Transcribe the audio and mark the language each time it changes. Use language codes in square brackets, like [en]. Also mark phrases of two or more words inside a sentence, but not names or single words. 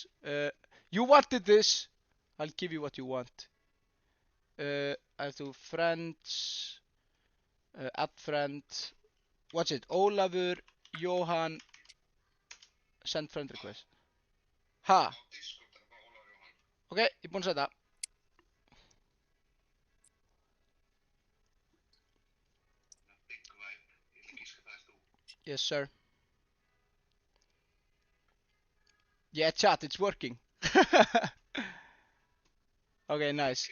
[en] You wanted this. I'll give you what you want. I have to friends, add friend. What's it? Ólafur Jóhann. Send friend request. Ha. [is] Ok, ég er búinn að setja. [en] Yes, sir. Yeah, chat, it's working. Okay, nice.